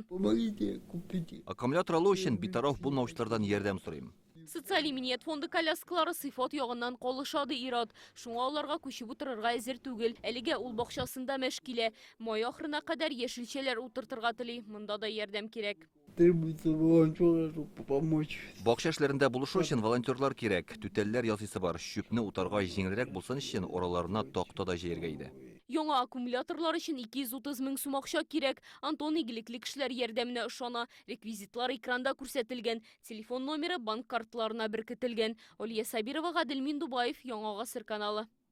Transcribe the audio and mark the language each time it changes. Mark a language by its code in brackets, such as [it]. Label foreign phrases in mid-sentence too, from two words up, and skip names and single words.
[ru] Помогите, купите. [tt] Аккумулятор алу өчен битараф булмаучылардан ярдәм сорыйм. Социаль иминет фонды коляскалары сыйфат ягыннан калышады ират. Шуңа аларга күчеп утырырга әзер түгел. Әлегә ул бакчасында мәш килә. Май ахырына кадәр яшелчәләр утыртырга тели. Монда да ярдәм кирәк. [ru] Требуется волонтеры, чтобы помочь. [tt] Бакча эшләрендә булышу өчен волонтерлар кирәк. Түтәлләр ясыйсы бар. Шүпне утарга җиңелрәк булсын өчен ораларына такта да җәяргә иде. Яңа аккумуляторлар өчен 230 мең сум акча кирәк. Антон игелекле кешеләр ярдәменә ышана. Реквизитлар экранда күрсәтелгән. Телефон номеры банк картларына беркетелгән. Олия Сабирова, Гадел Миндубаев, Яңа Гасыр каналы.